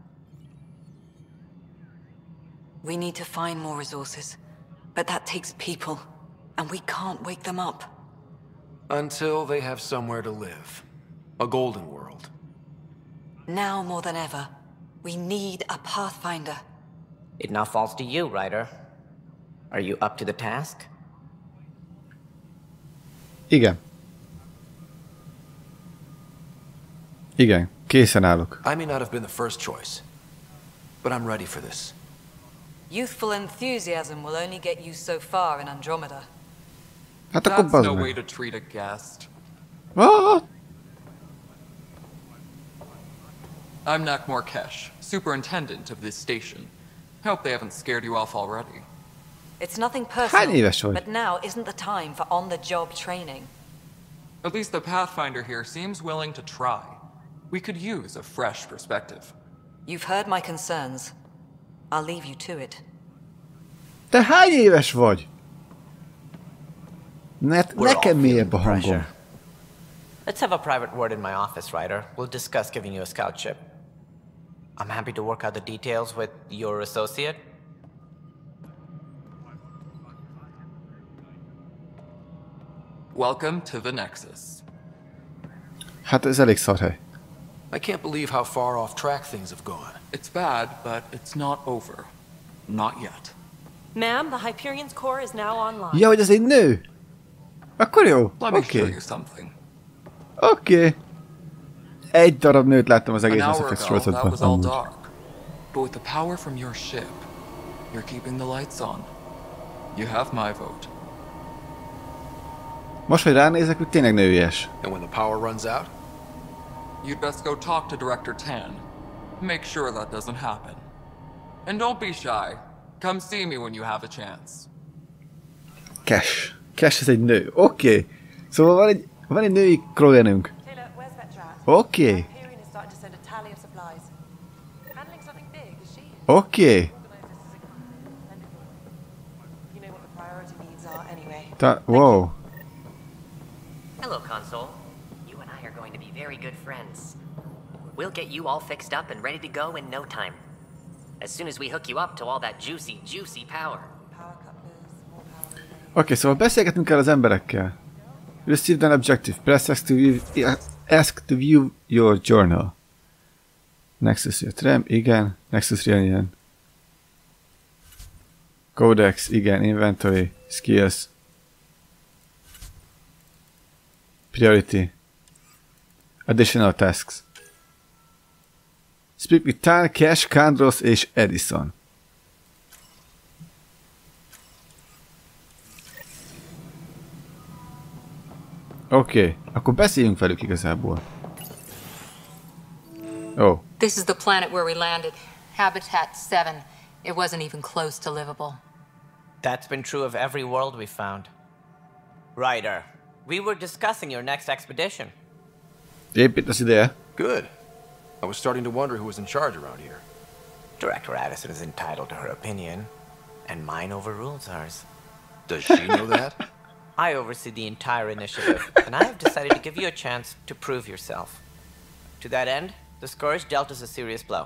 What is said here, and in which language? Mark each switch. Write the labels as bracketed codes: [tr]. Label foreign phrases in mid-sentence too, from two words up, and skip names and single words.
[en] We need to find more resources, but that takes people, and we can't wake them up. Until they have somewhere to live. A golden world. Now more than ever, we need a Pathfinder. It now falls to you, Ryder. Are you up to the task? [hu] Igen. Igen, készen állok. [en] I may not have been the first choice, but I'm ready for this. Youthful enthusiasm will only get you so far in Andromeda. [hu] Hát akkor [en] That's no [hu] bazd [en] way [hu] meg. [en] to treat a guest. Ah! I'm Nak Morkesh, superintendent of this station. I hope they haven't scared you off already. It's nothing [hu] Hány [en] personal, [hu] éves vagy? [en] but now isn't the time for on-the-job training. At least the Pathfinder here seems willing to try. We could use a fresh perspective. You've heard my concerns. I'll leave you to it. [hu] Te hány éves vagy? [en] We're [hu] Nekem [en] all [hu] mélyebb a [en] feeling [hu] hangom. [en] pressure. Let's have a private word in my office, Ryder. We'll discuss giving you a scout ship. I'm happy to work out the details with your associate. Welcome to the Nexus. [hu] Hát ez elég szar hely. [en] I can't believe how far off track things have gone. It's bad, but it's not over. Not yet. Ma'am, the Hyperion's core is now online. [hu] Ja, hogy ez egy nő! Akkor jó, oké. Oké. Egy darab nőt láttam az egész Mass Effect sorozatban. [en] But with the power from your ship, you're keeping the lights on. You have my vote. [hu] Most, hogy ránézek, hogy tényleg nőies. [en] And when the power runs out? You'd best go talk to Director Tan. Make sure that doesn't happen. And don't be shy. Come see me when you have a chance. [hu] Cash. Cash ez egy nő. Oké. Szóval van egy női crawlerünk. Oké. Oké. [en] Wow. Hello, Console. You and I are going to be very good friends. We'll get you all fixed up and ready to go in no time. As soon as we hook you up to all that juicy power. [hu] Oké, szóval beszélgetünk kell az emberekkel. [en] Receive an objective. Press ask to view your journal. [hu] Nexus jött rem, igen. Nexus jön. Codex, igen. [en] Inventory, skills. Priority. Additional tasks. Speak with Tal, Cash, [hu] Kandros és Edison. Oké, akkor beszéljünk velük igazából. [en] Oh. This is the planet where we landed. Habitat 7. It wasn't even close to livable. That's been true of every world we found. Ryder, we were discussing your next expedition. [hu] Épít az ideje. [en] Good. I was starting to wonder who was in charge around here. Director Addison is entitled to her opinion, and mine overrules ours. Does she know that? I oversee the entire initiative, and I have decided to give you a chance to prove yourself. To that end, the Scourge dealt us a serious blow.